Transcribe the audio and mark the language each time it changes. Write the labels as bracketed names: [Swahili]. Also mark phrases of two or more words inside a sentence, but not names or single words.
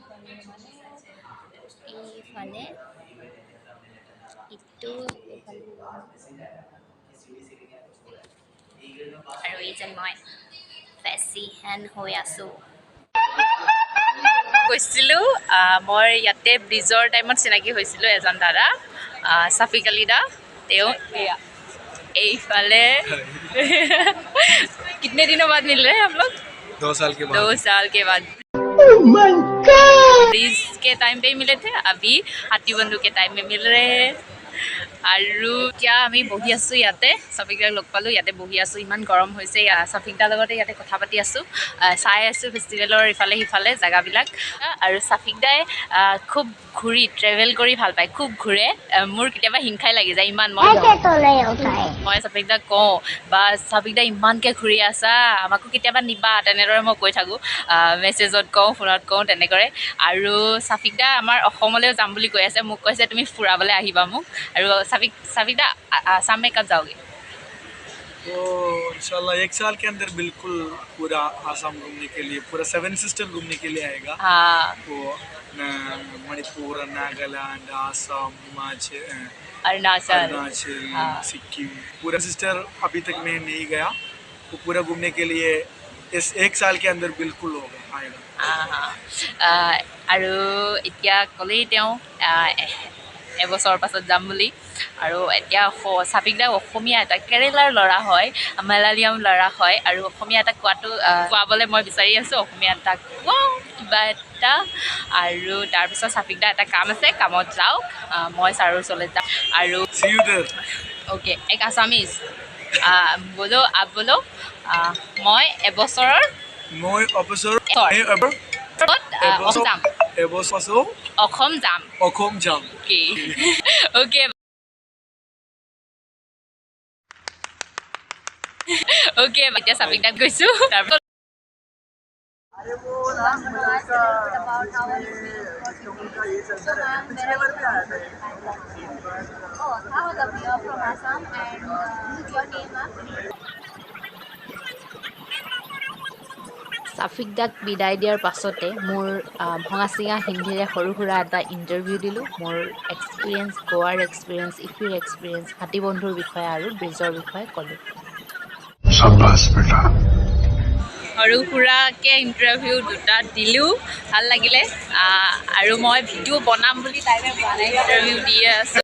[Assamese] এইফালে ইটো আৰু এই যে মই ফেচি হেণ্ড হৈ আছোঁ কৈছিলোঁ মই ইয়াতে ব্ৰিজৰ টাইমত চিনাকি হৈছিলোঁ এজন দাদা চাফিক আলী দা তেওঁ এয়া এইফালে [Hindi] कितने दिनों बाद मिल रहे हैं हम लोग 2 साल के बाद 2 साल के बाद ब्रिज के टाइम पे ही मिले थे अभी हाथी बंधु के टाइम में मिल रहे हैं [Assamese] আৰু এতিয়া আমি বহি আছোঁ ইয়াতে চাফিকদাক লগ পালোঁ ইয়াতে বহি আছোঁ ইমান গৰম হৈছে চাফিকদাৰ লগতে ইয়াতে কথা পাতি আছোঁ চাই আছোঁ ফেষ্টিভেলৰ ইফালে সিফালে জেগাবিলাক আৰু চাফিকদাই খুব ঘূৰি ট্ৰেভেল কৰি ভাল পায় খুব ঘূৰে মোৰ কেতিয়াবা হিংসাই লাগি যায় ইমান মই চাফিকদাক কওঁ বা চাফিকদা ইমানকৈ ঘূৰি আছা আমাকো কেতিয়াবা নিবা তেনেদৰে মই কৈ থাকোঁ মেছেজত কওঁ ফোনত কওঁ তেনেদৰে আৰু চাফিকদা আমাৰ অসমলৈও যাম বুলি কৈ আছে মোক কৈছে তুমি ফুৰাবলৈ আহিবা মোক আৰু [Hindi] साफिक दा आसाम में कब जाओगे तो इंशाल्लाह 1 साल के अंदर बिल्कुल पूरा आसाम घूमने के लिए, पूरा 7 सिस्टर घूमने के लिए आएगा। हाँ वो मणिपुर, नागालैंड, आसाम, हिमाचल, अरुणाचल अरुणाचल, हाँ सिक्किम, पूरा सिस्टर अभी तक मैं नहीं गया। वो पूरा घूमने के लिए इस 1 साल के अंदर बिल्कुल होगा आएगा। [Assamese] আৰু এতিয়া ক'লেই তেওঁ এবছৰৰ পাছত যাম বুলি আৰু এতিয়া চাপিকদাক অসমীয়া এটা কেৰেলাৰ ল'ৰা হয় মালায়ালিয়াম ল'ৰা হয় আৰু অসমীয়া এটা কোৱাবলৈ মই বিচাৰি আছোঁ অসমীয়া এটা কোৱাওঁ কিবা এটা আৰু তাৰপিছত চাপিকদা এটা কাম আছে কামত যাওক মই ছাৰৰ ওচৰলৈ যাম আৰু [English] See you there. [Assamese] অ'কে এক আছামিজ বোলো বোলো মই এবছৰৰ মই অবছৰ অসম যাম এবছৰ অসম যাম অসম যাম। অ'কে অ'কে অ'কে এতিয়া চাপিকদাত গৈছোঁ তাৰপিছত [Hindi] अरे वो ना मुझे [English] about how [Hindi] का ये चलता रहता है। पिछले बार भी आया था ये। [English] Oh, how the we are from Assam and this is your name, ma'am? [Assamese] চাফিকদাক বিদায় দিয়াৰ পাছতে মোৰ ভঙা চিঙা হিন্দীৰে সৰু সুৰা এটা ইণ্টাৰভিউ দিলোঁ মোৰ এক্সপিৰিয়েঞ্চ গোৱাৰ এক্সপিৰিয়েঞ্চ ইফিৰ এক্সপিৰিয়েঞ্চ হাতী বন্ধুৰ বিষয়ে আৰু ব্ৰিজৰ বিষয়ে ক'লোঁ সৰু সুৰাকৈ ইণ্টাৰভিউ দুটা দিলোঁ ভাল লাগিলে আৰু মই ভিডিঅ' বনাম বুলি টাইমে পোৱা নাই ইণ্টাৰভিউ দিয়ে আছোঁ